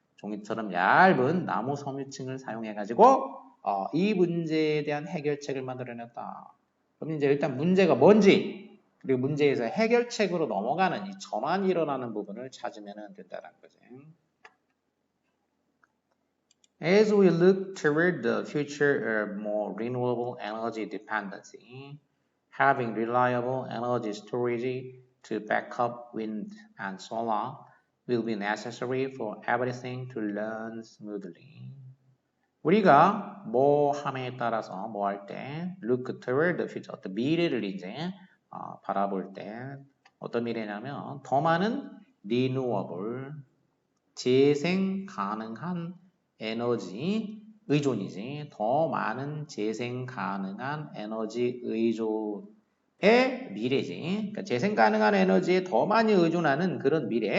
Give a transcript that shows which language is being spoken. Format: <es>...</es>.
<ko>종이처럼 얇은 나무 섬유층을 사용해가지고 이 문제에 대한 해결책을 만들어냈다. 그럼 이제 일단 문제가 뭔지 그리고 문제에서 해결책으로 넘어가는 이 전환이 일어나는 부분을 찾으면 된다는 거지.</ko> <en>As we look toward the future of more renewable energy dependency, having reliable energy storage to back up wind and solar will be necessary for everything to run smoothly.</en> <ko>우리가 뭐 함에 따라서 뭐 할 때</ko> <en>look toward the future</en> <ko>어떤 미래를 이제 바라볼 때 어떤 미래냐면 더 많은 renewable 재생 가능한 에너지 의존이지 더 많은 재생 가능한 에너지 의존의 미래지 그러니까 재생 가능한 에너지에 더 많이 의존하는 그런</ko>